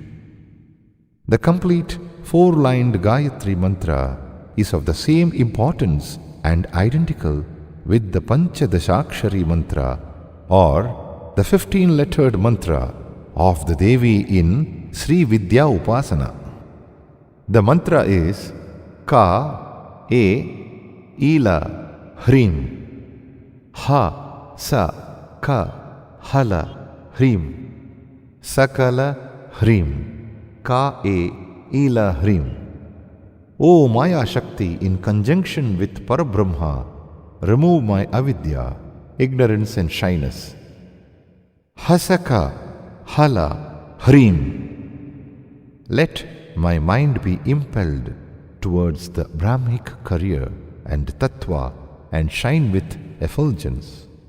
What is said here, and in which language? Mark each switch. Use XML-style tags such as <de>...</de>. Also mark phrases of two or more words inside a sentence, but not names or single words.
<en>The complete four-lined Gayatri Mantra is of the same importance and identical with the Panchadashakshari Mantra or the 15-lettered mantra of the Devi in Sri Vidya Upasana. The mantra is</en> <sa>Ka, E, Ila, Hrim, Ha, Sa, Ka, Hala, Hrim, Sakala, Hrim, Ka, E, Ila, Hrim.</sa> <en>O Maya Shakti, in conjunction with Parabrahma, remove my avidya, ignorance and shyness.</en> <sa>Hasaka, Hala, Hrim.</sa> <en>Let my mind be impelled towards the Brahmic career and Tattva and shine with effulgence.</en>